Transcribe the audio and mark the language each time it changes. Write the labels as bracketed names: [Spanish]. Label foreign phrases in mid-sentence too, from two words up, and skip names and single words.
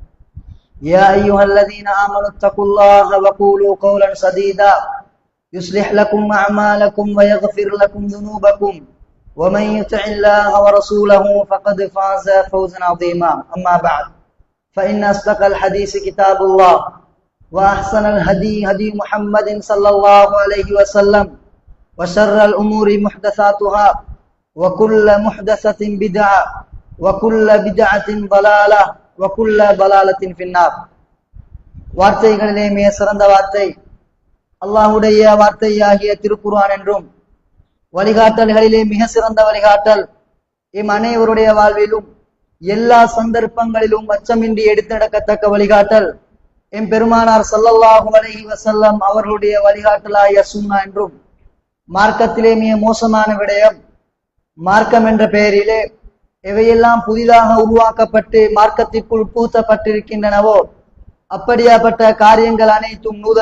[Arabic] يا أيها الذين آمنوا اتقوا الله وقولوا قولا سديدا يصلح لكم أعمالكم ويغفر لكم ذنوبكم ومن يطع الله ورسوله فقد فاز فوزا عظيما أما بعد فإن أصدق الحديث كتاب الله وأحسن الهدي هدي محمد صلى الله عليه وسلم وشر الأمور محدثاتها وكل محدثة بدعة وكل بدعة ضلالة وكل ضلالة في النار [Tamil] வார்த்தைகளிலே மிக சிறந்த வார்த்தை அல்லாஹ்வுடைய வார்த்தையாகிய திருக்குர்ஆன் என்றும் வழிகாட்டல்களிலே மிக சிறந்த வழிகாட்டல் எம் அனைவருடைய வாழ்விலும் எல்லா சந்தர்ப்பங்களிலும் அச்சமின்றி எடுத்து நடக்கத்தக்க வழிகாட்டல் எம் பெருமானார் [Arabic] صلى الله عليه وسلم [Tamil] அவர்களுடைய வழிகாட்டலாகிய சுன்னா என்றும் மார்க்கத்திலே மிக மோசமான விடயம் மார்க்கம் என்ற பெயரிலே எவையெல்லாம் புதிதாக உருவாக்கப்பட்டு மார்க்கத்திற்குள் பூத்தப்பட்டிருக்கின்றனவோ அப்படியாப்பட்ட காரியங்கள் அனைத்தும்